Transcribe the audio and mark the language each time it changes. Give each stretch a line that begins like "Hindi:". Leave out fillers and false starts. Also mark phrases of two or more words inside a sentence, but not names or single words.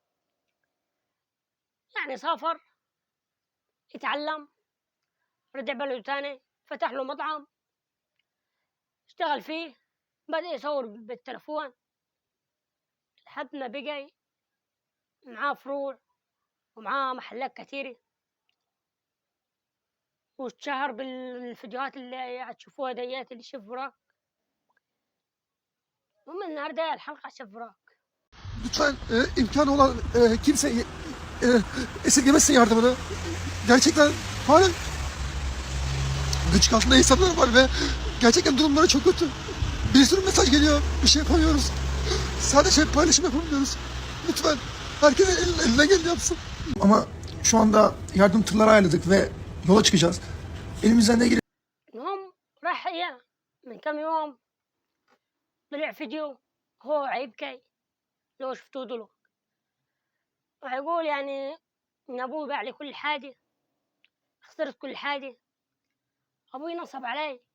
Arabic: يعني سافر يتعلم، رجع بلده تاني، فتح له مطعم اشتغل فيه، بدأ يصور بالتلفون لحد ما بقى معاه فروع ومعاه محلات كتيرة، واتشهر بالفيديوهات اللي هتشوفوها ديات اللي شيف براك. المهم النهارده الحلقة شيف براك.
Turkish: Lütfen imkanı olan kimse esirgemesin yardımını. Gerçekten halen gıcık altında insanlar var ve gerçekten durumları çok kötü. Bir sürü mesaj geliyor, bir şey yapamıyoruz. Sadece paylaşım yapabiliyoruz. Lütfen herkes elinden geleni yapsın. Ama şu anda yardım tırları ayarladık ve yola çıkacağız. Elimizden ne gelir?
Arabic: المهم راح يا من كم يوم طلع فيديو هو يبكي لو شفتوه دلو، ويقول يعني إن أبوي باع لي كل حاجة، خسرت كل حاجة، أبوي نصب علي.